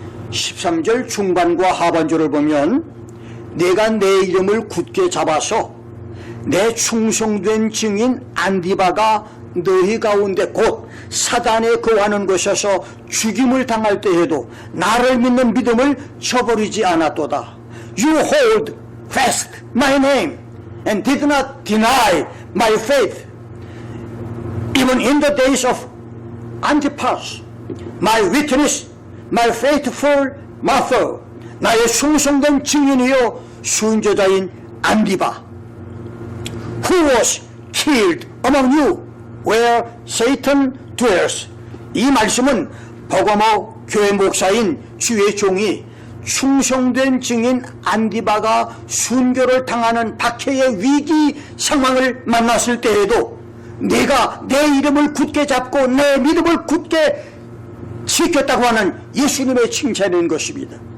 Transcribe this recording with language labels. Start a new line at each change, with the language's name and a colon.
Korean: 13절 중반과 하반절을 보면 내가 내 이름을 굳게 잡아서 내 충성된 증인 안디바가 너희 가운데 곧 사단에 거하는 곳에서 죽임을 당할 때에도 나를 믿는 믿음을 저버리지 않았도다.
English: You hold fast my name and did not deny my faith even in the days of Antipas, my witness, my faithful mother.
Korean: 나의 충성된 증인이요 순교자인 안디바,
English: who was killed among you where Satan dwells.
Korean: 이 말씀은 버가모 교회 목사인 주의 종이 충성된 증인 안디바가 순교를 당하는 박해의 위기 상황을 만났을 때에도 내가 내 이름을 굳게 잡고 내 믿음을 굳게 지켰다고 하는 예수님의 칭찬인 것입니다.